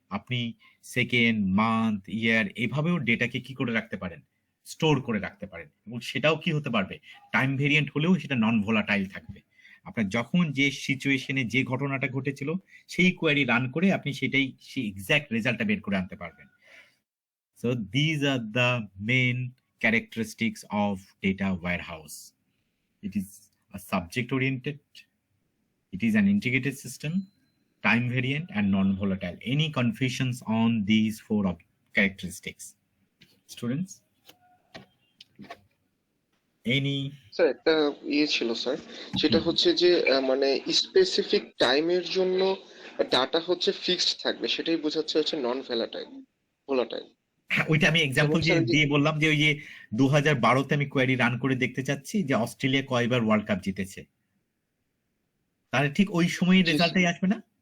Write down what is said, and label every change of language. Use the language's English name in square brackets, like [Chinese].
[Bangla] আপনি second, month, ইয়ার এভাবেও ডেটাকে কি করে রাখতে পারেন, স্টোর করে রাখতে পারেন, এবং সেটাও কি হতে পারবে, টাইম ভেরিয়েন্ট হলেও সেটা নন ভোলাটাইল থাকবে। আপনার যখন যে সিচুয়েশনে যে ঘটনাটা ঘটেছিল সেই কোয়ারি রান করে আপনি সেটাই সেই এক্সাক্ট রেজাল্টটা বের করে আনতে পারবেন। [English] So these are the main characteristics of data warehouse. It is a subject oriented, it is an integrated system, time variant and non-volatile. Any confusions on these four characteristics? Students? Any? [Bangla] Sir একটা ছিল sir, সেটা হচ্ছে যে মানে specific টাইমের জন্য data হচ্ছে fixed থাকবে, সেটাই বোঝাচ্ছে হচ্ছে নন ভোলাটাইল। [English] volatile [Bangla] ওইটা আমি এক্সাম্পল দিয়ে বললাম যে ওই যে 2012-তে আমি কোয়েরি রান করে দেখতে চাচ্ছি যে অস্ট্রেলিয়া কয়বার ওয়ার্ল্ড কাপ জিতেছে, তাহলে ঠিক ওই সময় রেজাল্টটাই আসবে না?